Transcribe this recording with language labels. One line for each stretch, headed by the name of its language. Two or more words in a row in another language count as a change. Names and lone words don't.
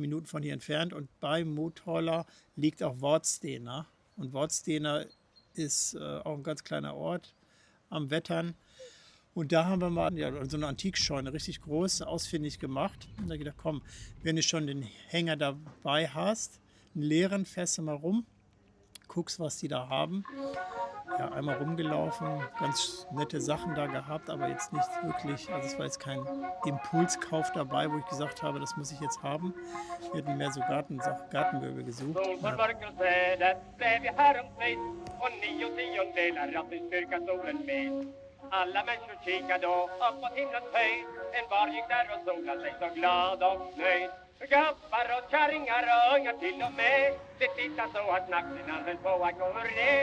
German: Minuten von hier entfernt und bei Motala liegt auch Vadstena und Vadstena ist auch ein ganz kleiner Ort am Wettern und da haben wir mal so eine Antikscheune, richtig groß, ausfindig gemacht und da habe ich gedacht, komm, wenn du schon den Hänger dabei hast, einen leeren, fährst du mal rum, guckst, was die da haben. Ja, einmal rumgelaufen, ganz nette Sachen da gehabt, aber jetzt nicht wirklich, also es war jetzt kein Impulskauf dabei, wo ich gesagt habe, das muss ich jetzt haben. Wir hatten mehr so Gartenmöbel gesucht.
Swedish: Alla människor kikade upp mot himlens höjd. En var gick där och solade sig så glad och nöjd. Gubbar och kärringar och ungar till och med. Det tittade så att nacken höll på att gå ur det.